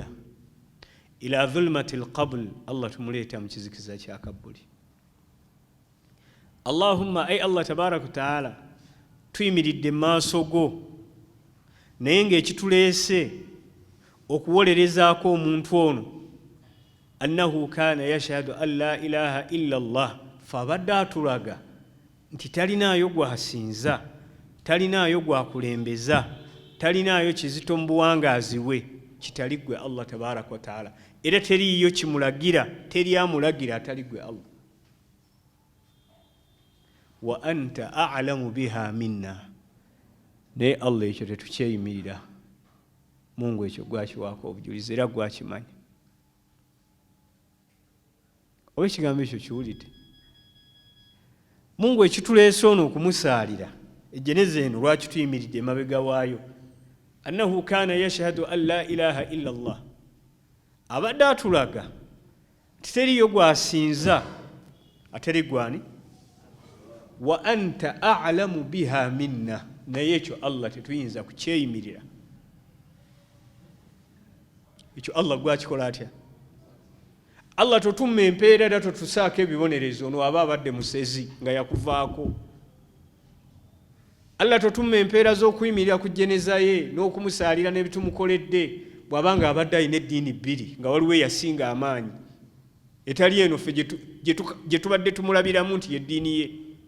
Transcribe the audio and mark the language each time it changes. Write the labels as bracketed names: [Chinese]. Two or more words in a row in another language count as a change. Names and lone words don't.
[Arabic] إلى ظلمة القبر, [Ganda] Allah tumuleeta mu kizikiza kya Kabuli. Allahumma, ay Allah [Arabic] تبارك وتعالى, [Ganda] tuyimiridde maaso go, naye ng'ekituleese okuwolerezaako omuntu ono, [Arabic] أنه كان يشهد أن لا إله إلا الله, [Ganda] fabadde atulaga nti talinaayo gwasinza, talinaayo gwakulembeza, talinaayo kizito mu buwangaazi bwe kitali gwe Allah [Arabic] تبارك وتعالى, [Ganda] era teriiyo kimulagira, teri amulagira atali gwe Allah. [Arabic] وأنت أعلم بها منا, [Ganda] naye Allah ekyo tetukyeyimirira. Mungu ekyo gwakiwaako obujulizi era gwakimanya. Oba ekigambo ekyo kiwulidde? Mungu ekituleese ono okumusaalira, ejjeneza eno lwaki tuyimiridde emabega waayo, [Arabic] أنه كان يشهد أن لا إله إلا الله, [Ganda] abadde atulaga nti teriyo gwasinza ateri gwani. [Arabic] وأنت أعلم بها منا, [Ganda] naye ekyo Allah tetuyinza kukyeyimirira. Ekyo Allah gwakikola atya? Allah totumma empeera era totusaako ebibonerezo ono aba abadde musezi nga yakuvaako. Allah totumma empeera z'okuyimirira ku jjeneza ye n'okumusaalira n'ebitumukoledde bw'abanga abadde alina eddiini bbiri nga waliwo eyasinga amaanyi etali eno ffe gye tubadde tumulabiramu nti yeddiini ye.